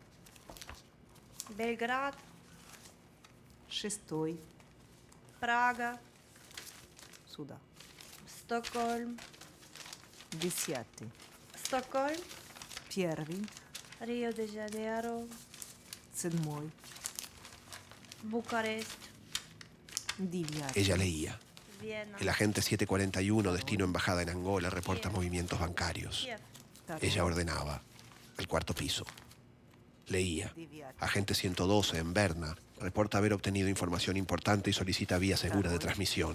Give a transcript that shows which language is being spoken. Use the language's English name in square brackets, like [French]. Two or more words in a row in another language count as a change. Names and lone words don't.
[Russian] Белград. 6. Прага. Сюда. Стокгольм. 10. Стокгольм. 1. Рио-де-Жанейро. 7. [Spanish] Bucarest. 9. Ella leía. El agente 741, destino embajada en Angola, reporta movimientos bancarios. Ella ordenaba. El 4º piso. Leía. Agente 112 en Berna reporta haber obtenido información importante y solicita vía segura de transmisión.